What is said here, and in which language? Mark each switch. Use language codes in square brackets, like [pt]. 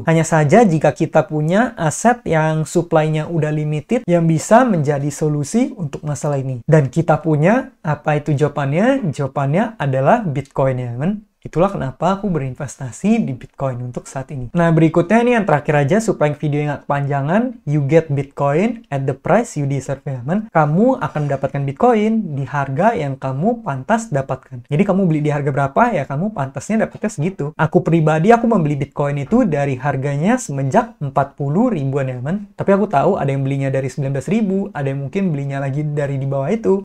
[id] Hanya saja jika kita punya aset yang supply-nya udah limited yang bisa menjadi solusi untuk masalah ini. Dan kita punya, apa itu jawabannya? Jawabannya adalah Bitcoin ya, men. Itulah kenapa aku berinvestasi di Bitcoin untuk saat ini. Nah, berikutnya nih yang terakhir aja supaya video nggak kepanjangan. [en] You get Bitcoin at the price you deserve ya, men. [id] Kamu akan mendapatkan Bitcoin di harga yang kamu pantas dapatkan. Jadi kamu beli di harga berapa, ya kamu pantasnya dapatnya segitu. Aku pribadi, aku membeli Bitcoin itu dari harganya semenjak 40 ribuan ya, men. Tapi aku tahu ada yang belinya dari 19 ribu, ada yang mungkin belinya lagi dari di bawah itu.